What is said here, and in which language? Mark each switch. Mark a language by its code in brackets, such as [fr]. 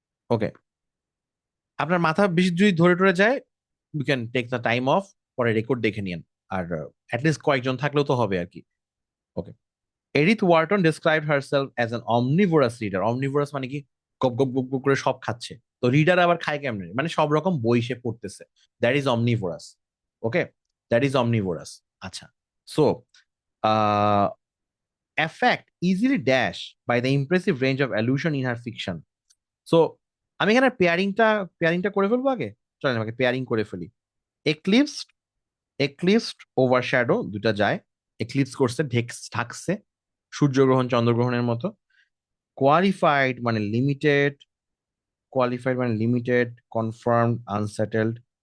[bn] ওকে, আপনার মাথা বেশি যদি ধরে টরে যায়, [en] you can take the time off, [bn] পরে রেকর্ড দেখে নিন। আর অ্যাটলিস্ট কয়েকজন থাকলেও তো হবে আর কি। [en] Okay, Edith Wharton describe herself as an omnivorous reader. [bn] Omnivorous মানে কি? গপ গপ গপ গপ করে সব খাচ্ছে। তো রিডার আবার খায় কেমনে? মানে সব রকম বই সে পড়তেছে, [en] That is omnivorous. Okay, that is omnivorous. আচ্ছা, so affect easily dash by the impressive range of allusion in her fiction. [bn] So আমি এখানে পেয়ারিংটা করে ফেলবো আগে। চলেন আমাকে পেয়ারিং করে ফেলি। এক্লিপসড, এক্লিপসড ওভারশ্যাডো, দুটা যায়। এক্লিপস করছে, ঢাকছে, সূর্যগ্রহণ চন্দ্রগ্রহণের মতো। কোয়ালিফাইড মানে লিমিটেড, কোয়ালিফাইড মানে লিমিটেড, কনফার্মড আনসেটেলড।